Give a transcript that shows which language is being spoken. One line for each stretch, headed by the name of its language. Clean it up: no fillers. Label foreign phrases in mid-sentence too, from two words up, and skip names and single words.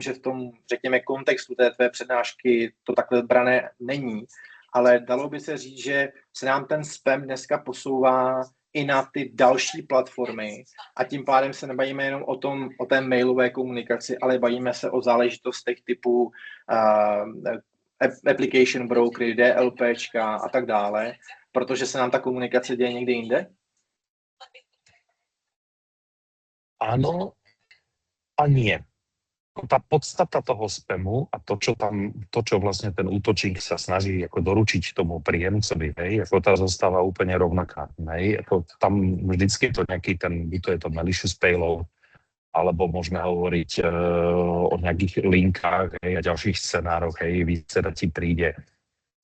Czech: že v tom, řekněme, kontextu té tvé přednášky to takhle brané není, ale dalo by se říct, že se nám ten spam dneska posouvá i na ty další platformy a tím pádem se nebavíme jenom o té mailové komunikaci, ale bavíme se o záležitostech typu application brokery, DLPčka a tak dále, protože se nám ta komunikace děje někde jinde?
Slovak: Áno a nie. Tá podstata toho spamu a to, čo vlastne ten útočník sa snaží ako doručiť tomu príjemcovi, ako tá zostáva úplne rovnaká. Ako tam vždycky je to nejaký to je to
English: malicious payload,
Slovak: alebo môžeme hovoriť o nejakých linkách a ďalších scenároch, výsledka ti príde a